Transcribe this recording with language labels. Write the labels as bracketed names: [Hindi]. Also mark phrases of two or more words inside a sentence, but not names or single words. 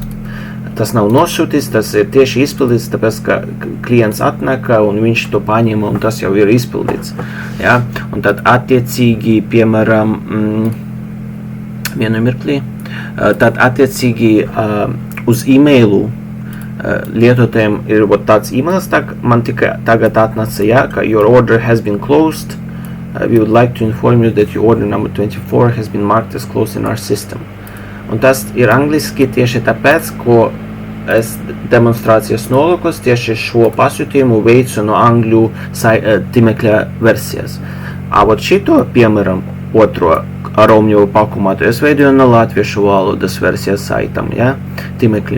[Latvian] Tas nav nosūtīts, tas ir tieši izpildīts, tāpēc, ka klients atnāk un viņš to paņem un tas jau ir izpildīts. Ja? Un tad attiecīgi, piemēram, vienu mirklī, tad attiecīgi uz e-mailu lietotājiem ir tāds e-mails, man tikai tagad atnāca, ja, ka [English] your order has been closed. We would like to inform you that your order number 24 has been marked as closed in our system. [Latvian] Un tas ir angliski tieši tāpēc, ko es demonstrācijas nolūkos tieši šo pasūtījumu veicu no angļu tīmekļa versijas. Avot šito, piemēram, otro ar omņovu pakumātu, es veidoju no latviešu valodas versijas saitam, ja, tīmeklim.